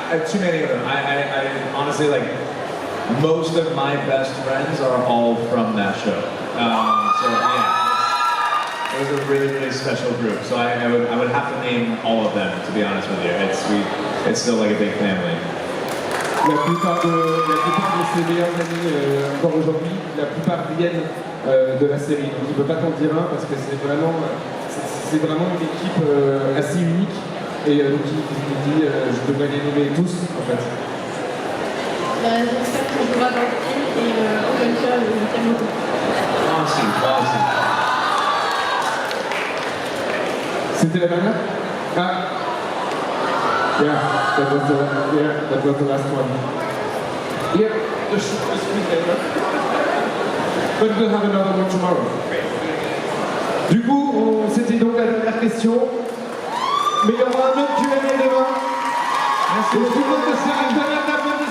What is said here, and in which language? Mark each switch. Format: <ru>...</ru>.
<en>Too many of them. I honestly, like, most of my best friends are all from that show. So yeah, it was a really special group. So I would have to name all of them, to be honest with you. It's still like a big family.</en> <fr>La plupart de ses meilleurs amis encore aujourd'hui, la plupart viennent de la série. Donc il ne peut pas t'en dire un parce que c'est vraiment une équipe assez unique. Et donc il dit je devrais les nommer tous en fait. J'espère que je vois dans le film et en même temps le thème.</fr> <en>Awesome.</en> <fr>C'était la dernière? Ah.</fr> <en>Yeah, that was the last one. Yeah, just later. But we'll have another one tomorrow.</en> <fr>Du coup, c'était donc la dernière question. Mais il y aura un autre Q&A demain. Merci beaucoup de</fr>